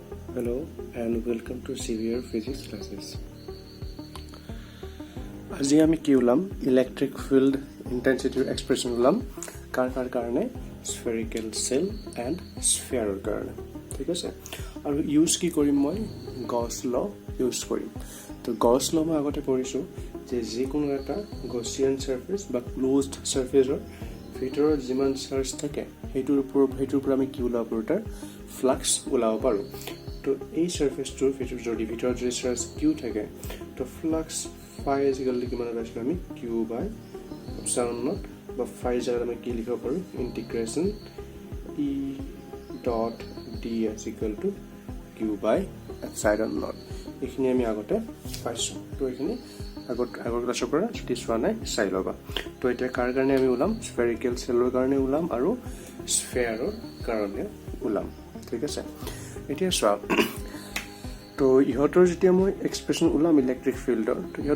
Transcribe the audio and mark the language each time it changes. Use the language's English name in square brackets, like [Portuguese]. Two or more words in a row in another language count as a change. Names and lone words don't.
[English] Hello and welcome to CVR Physics classes. [Assamese] আজি আমি কি ওলাম [English] electric field intensity [Assamese] এক্সপ্ৰেছন ওলাম কাৰ কাৰণে [English] spherical shell and sphere [Assamese] কাৰণে ঠিক আছে আৰু ইউজ কি কৰিম মই [English] Gauss law [Assamese] ইউজ কৰিম তো [English] Gauss law [Assamese] মই আগতে পঢ়িছোঁ যে যিকোনো এটা [English] Gaussian surface [Assamese] বা [English] closed surface [Assamese] ভিতৰত যিমান চাৰ্জ থাকে সেইটোৰ পৰা আমি কি ওলাব পাৰোঁ তাৰ ফ্লাক্স ওলাব পাৰোঁ তো এই সাৰফেসটোৰ ভিতৰত যদি [English] charge Q [Assamese] থাকে তো ফ্লাক্স [English] phi is equal to [Assamese] কিমান পাইছো আমি [English] q by epsilon naught [Assamese] বা phi জায়গাত আমি কি লিখিব পাৰো [English] integration e dot ds equal to q by epsilon naught [Assamese] এইখিনি আমি আগতে পাইছো তো এইখিনি আগৰ ক্লাছৰ পৰা যদি চোৱা নাই চাই লবা তো এটা কাৰ কাৰণে আমি ওলাম স্ফেৰিকেল সেলৰ কাৰণে ওলাম আৰু স্ফিয়াৰৰ কাৰণে ওলাম ঠিক আছে এতিয়া চোৱা তো ইহঁতৰ যেতিয়া মই এক্সপ্ৰেছন ওলাম ইলেক্ট্ৰিক ফিল্ডৰ তো ইহঁত